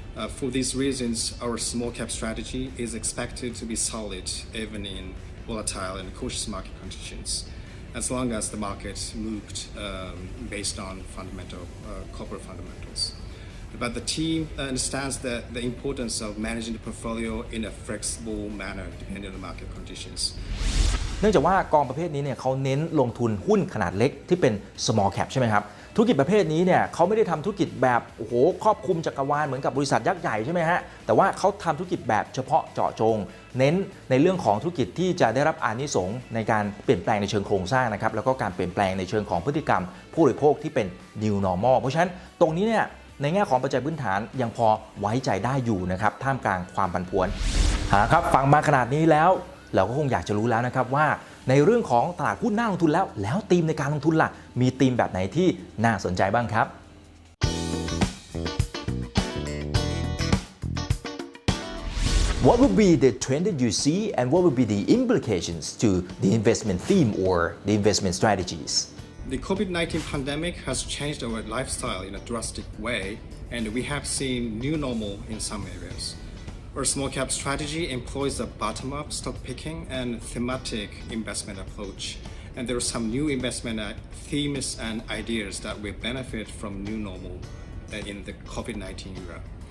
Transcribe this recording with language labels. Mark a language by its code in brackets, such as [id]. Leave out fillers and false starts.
[en] For these reasons, our small cap strategy is expected to be solid even in volatile and cautious market conditions, as long as the market moved based on corporate fundamentals. But the team understands the importance of managing the portfolio in a flexible manner depending on the market conditions. [th] เนื่องจากว่ากองประเภทนี้เนี่ยเขาเน้นลงทุนหุ้นขนาดเล็กที่เป็น small cap ใช่ไหมครับธุรกิจประเภทนี้เนี่ยเขาไม่ได้ทำธุรกิจแบบโอ้โหครอบคลุมจักรวาลเหมือนกับบริษัทยักษ์ใหญ่ใช่ไหมฮะแต่ว่าเขาทำธุรกิจแบบเฉพาะเจาะจงเน้นในเรื่องของธุรกิจที่จะได้รับอานิสงส์ในการเปลี่ยนแปลงในเชิงโครงสร้างนะครับแล้วก็การเปลี่ยนแปลงในเชิงของพฤติกรรมผู้บริโภคที่เป็น new normal เพราะฉะนั้นตรงนี้เนี่ยในแง่ของปัจจัยพื้นฐานยังพอไว้ใจได้อยู่นะครับท่ามกลางความผันผวน ครับฟังมาขนาดนี้แล้วเราก็คงอยากจะรู้แล้วนะครับว่าในเรื่องของตลาดหุ้นน่าลงทุนแล้วธีมในการลงทุนล่ะมีธีมแบบไหนที่น่าสนใจบ้างครับ [en] What would be the trend that you see and what would be the implications to the investment theme or the investment strategies? The COVID-19 pandemic has changed our lifestyle in a drastic way, and we have seen new normal in some areas. Our small cap strategy employs a bottom-up stock picking and thematic investment approach, and there are some new investment themes and ideas that will benefit from new normal in the COVID-19 era.